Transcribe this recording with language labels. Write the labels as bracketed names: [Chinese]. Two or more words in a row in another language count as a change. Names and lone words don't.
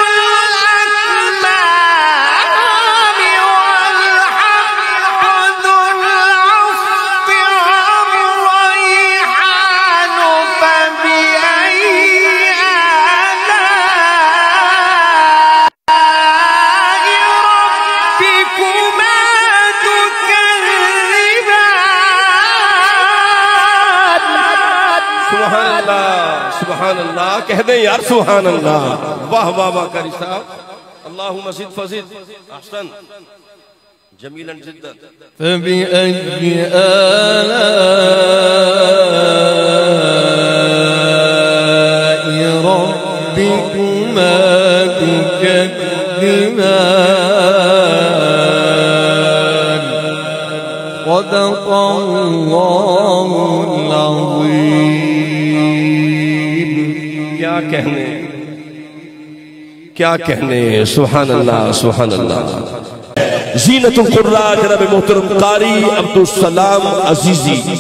[Arabic] الأكمام والحب ذو العصف والريحان فبأي ربكما تكذبان سبحان الله سبحان الله [Punjabi] کہہ دے یار [Arabic] سبحان الله [Punjabi] واہ واہ واہ قاری صاحب [Arabic] اللهم زد فزد أحسن جميلا جدا فبأي آلاء ربكما تكذبان صدق الله العظيم [Urdu] کیا کہنے [Arabic] سبحان الله سبحان الله [Urdu] زینت القراء جناب محترم قاری عبد السلام عزیزی